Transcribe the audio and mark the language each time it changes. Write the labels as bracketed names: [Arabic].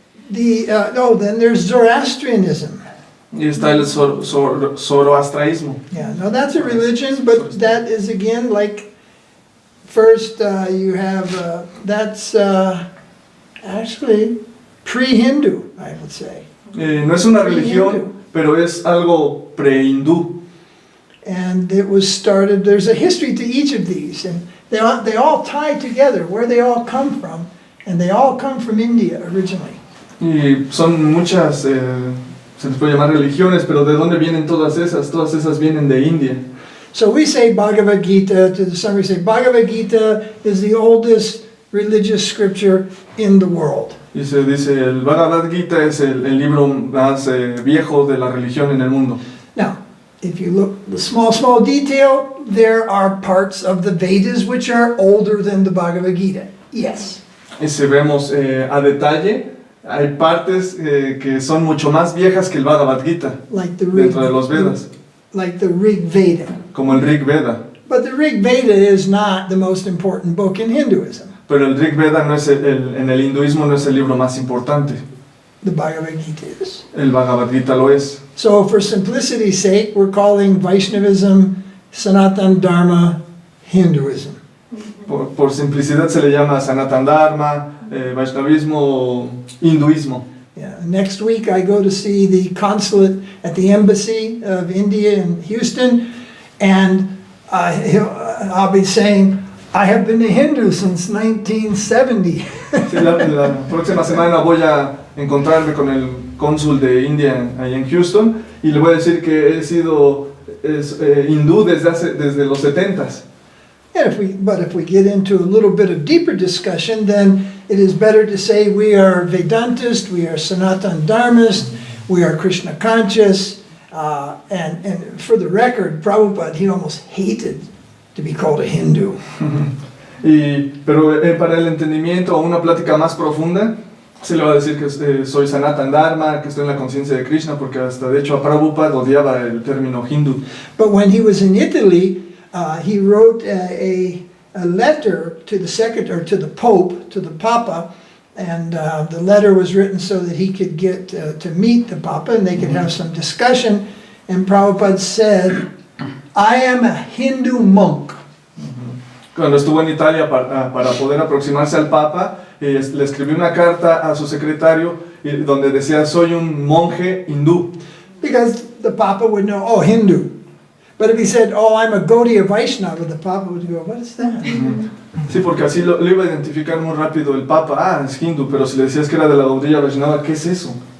[English] Then there's Zoroastrianism. [Spanish] Y está el zoroastraísmo. [English] Yeah, now that's a religion, but that is again like, first you have, that's actually pre-Hindu, I would say. [Spanish] No es una religión, pero es algo pre-hindú. [English] And it was started, there's a history to each of these, and they all tie together, where they all come from, and they all come from India originally. [Spanish] Y son muchas, se les puede llamar religiones, pero ¿de dónde vienen todas esas? Todas esas vienen de India. [English] So we say Bhagavad Gita, to some we say Bhagavad Gita is the oldest religious scripture in the world. [Spanish] Y se dice, el Bhagavad Gita es el libro más viejo de la religión en el mundo. [English] Now, if you look the small detail, there are parts of the Vedas which are older than the Bhagavad Gita. Yes. [Spanish] Y si vemos a detalle, hay partes que son mucho más viejas que el Bhagavad Gita, [English] Like the Rig, [Spanish] dentro de los Vedas, [English] like the Rig Veda. [Spanish] como el Rig Veda. [English] But the Rig Veda is not the most important book in Hinduism. [Spanish] Pero el Rig Veda no es en el hinduismo no es el libro más importante. [English] The Bhagavad Gita is. [Spanish] El Bhagavad Gita lo es. [English] So for simplicity's sake, we're calling Vaishnavism, Sanatan Dharma, Hinduism. [Spanish] Por simplicidad se le llama Sanatan Dharma, Vaishnavismo, hinduismo. [English] Yeah. Next week I go to see the consulate at the embassy of India in Houston, and I'll be saying, I have been a Hindu since 1970. [Spanish] Sí, la próxima semana voy a encontrarme con el cónsul de India ahí en Houston y le voy a decir que he sido hindú desde los 70s. [English] But if we get into a little bit of deeper discussion, then it is better to say we are Vedantist, we are Sanatan Dharmist, we are Krishna conscious, and for the record, Prabhupada, he almost hated to be called a Hindu. [Spanish] Pero para el entendimiento o una plática más profunda, se le va a decir que soy Sanatan Dharma, que estoy en la conciencia de Krishna, porque hasta de hecho a Prabhupada odiaba el término hindu. [English] But when he was in Italy, he wrote a letter to the Pope, to the Papa, and the letter was written so that he could get to meet the Papa and they could have some discussion. And Prabhupada said, I am a Hindu monk. [Spanish] Cuando estuvo en Italia para poder aproximarse al Papa, le escribió una carta a su secretario donde decía, soy un monje hindú. [English] Because the Papa would know, oh, Hindu. But if he said, oh, I'm a Gaudiya Vaishnava, the Papa would go, what is that? [Spanish] Sí, porque así lo iba a identificar muy rápido el Papa, es hindú, pero si le decías que era de la Gaudiya Vaishnava, ¿qué es eso?